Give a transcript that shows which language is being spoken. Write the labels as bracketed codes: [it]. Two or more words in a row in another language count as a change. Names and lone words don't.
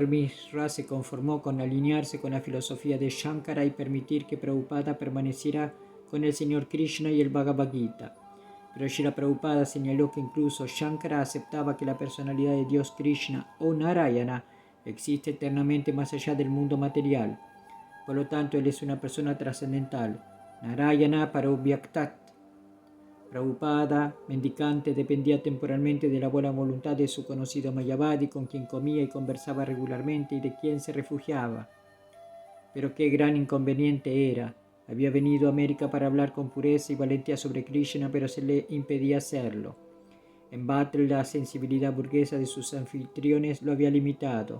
[es] Mishra se conformó con alinearse con la filosofía de Shankara y permitir que Prabhupada permaneciera con el señor Krishna y el Bhagavad Gita. Pero Srila Prabhupada señaló que incluso Shankara aceptaba que la personalidad de Dios Krishna o Narayana existe eternamente más allá del mundo material. Por lo tanto, él es una persona trascendental. [sa] Narayana Parovyaktat. [es] Prabhupada, mendicante, dependía temporalmente de la buena voluntad de su conocido Mayavadi, con quien comía y conversaba regularmente y de quien se refugiaba. Pero qué gran inconveniente era. Había venido a América para hablar con pureza y valentía sobre Krishna, pero se le impedía hacerlo. En Battle, la sensibilidad burguesa de sus anfitriones lo había limitado.